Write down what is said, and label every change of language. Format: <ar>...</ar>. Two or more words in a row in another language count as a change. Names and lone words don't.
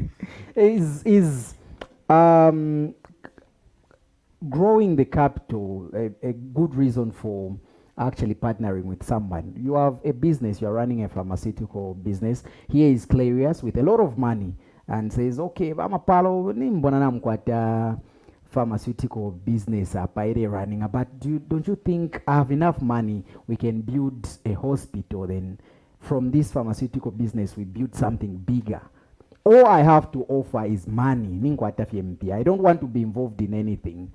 <en>Is growing the capital a good reason for actually partnering with someone? You have a business, you're running a pharmaceutical business. Here is Clarius with a lot of money and says, okay, Mapalo</en> <bem>nimbona namkwata</bem> <en>pharmaceutical business running, but don't you think I have enough money, we can build a hospital, then from this pharmaceutical business we build something bigger? All I have to offer is money. I don't want to be involved in anything.</en>